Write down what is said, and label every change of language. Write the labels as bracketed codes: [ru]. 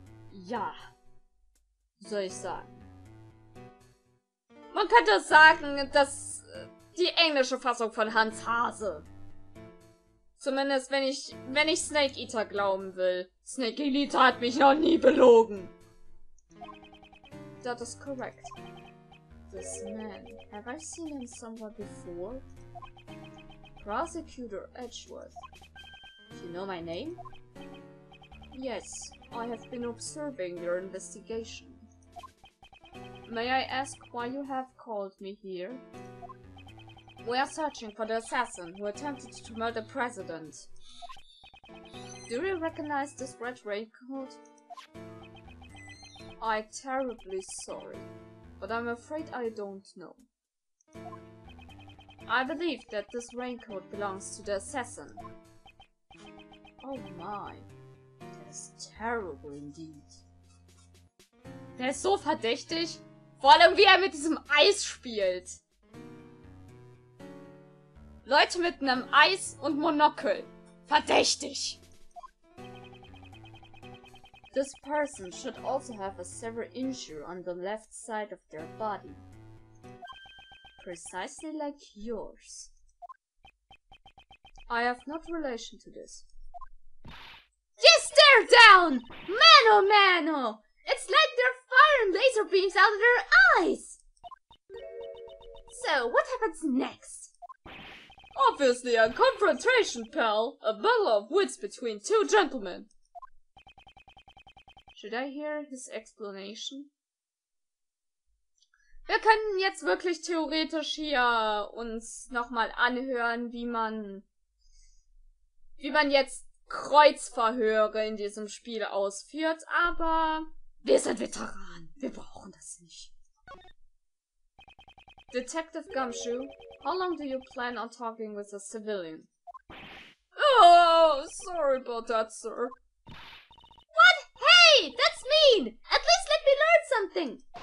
[de] Ja, soll ich sagen. Man könnte sagen, dass die englische Fassung von Hans Hase. Zumindest wenn ich Snake Eater glauben will. Snake Eater hat mich noch nie belogen. [en] That is correct. This man, have I seen him somewhere before? Prosecutor Edgeworth. You know my name? Yes, I have been observing your investigation. May I ask why you have called me here? We are searching for the assassin who attempted to murder the president. Do you recognize this red raincoat? I'm terribly sorry, but I'm afraid I don't know. I believe that this raincoat belongs to the assassin. Oh my, that's terrible indeed. [de] Der ist so verdächtig, vor allem wie er mit diesem Eis spielt. Leute mit einem Eis und Monokel. Verdächtig. [en] This person should also have a severe injury on the left side of their body. Precisely like yours. I have no relation to this. You stare down! Mano mano! It's like they're firing laser beams out of their eyes! So, what happens next? Obviously a confrontation, pal. A battle of wits between two gentlemen. Should I hear his explanation? [de] Wir können jetzt wirklich theoretisch hier uns nochmal anhören, wie man jetzt Kreuzverhöre in diesem Spiel ausführt, aber wir sind Veteranen. Wir brauchen das nicht. [en] Detective Gumshoe, how long do you plan on talking with a civilian? Oh, sorry about that, sir. What? Hey, that's mean! At least let me learn something!